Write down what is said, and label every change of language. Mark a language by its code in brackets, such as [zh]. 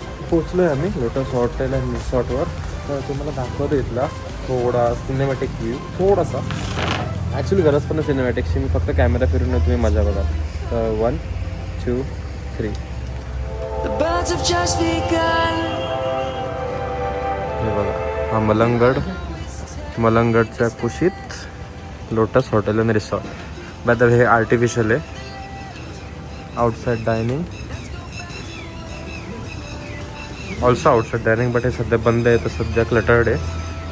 [mr] पोचलोय आम्ही lotus hotel and रिसॉर्टवर. तर तुम्हाला दाखवतो इथला थोडा सिनेमॅटिक व्ह्यू, थोडासा. ॲक्च्युली गरज पण सिनेमॅटिक्सची, मी फक्त कॅमेरा फिरून तुम्ही मजा बघा. तर 1 2 3. [en] The birds have just begun. [mr] हे बघा, हा मलंगगडच्या कुशीत lotus hotel and resort. By the way, हे आर्टिफिशियल आहे. [en] outside dining, also outside dining, but [mr] हे सध्या बंद आहे, तर सध्या क्लटर्ड आहे.